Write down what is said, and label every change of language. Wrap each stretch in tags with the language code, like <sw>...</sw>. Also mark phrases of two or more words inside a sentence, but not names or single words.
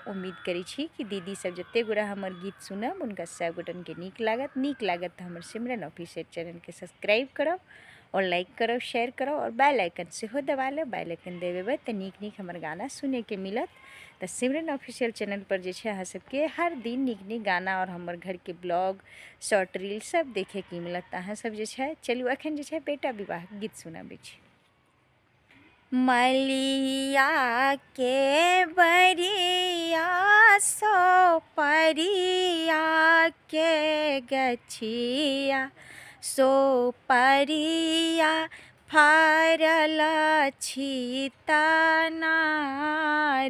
<mai>उम्मीद करै छी कि दीदी सब जते गोटा हमर गीत सुनब हुनका सब गोटनके नीक लागत तऽ हमर सिमरन ऑफिशियल चैनलके सब्सक्राइब करब और लाइक करब, शेयर करब और</mai> <en>bell icon</en> <mai>सेहो दबा लेब।</mai> <en>bell icon</en> <mai>देबेबै तऽ नीक हमर गाना सुनैके मिलत। तऽ सिमरन ऑफिशियल चैनल पर जे छै अहाँ सबके हर दिन नीक गाना और हमर घरके ब्लॉग,</mai> <en>short reel</en> <mai>सब देखेके मिलत। तऽ अहाँ सब जे छै चलू एखन जे छै बेटा विवाह गीत सुनाबै छी। मलिया के बरिया सो परिया के गछिया सो परिया फरल छी तनार।</mai>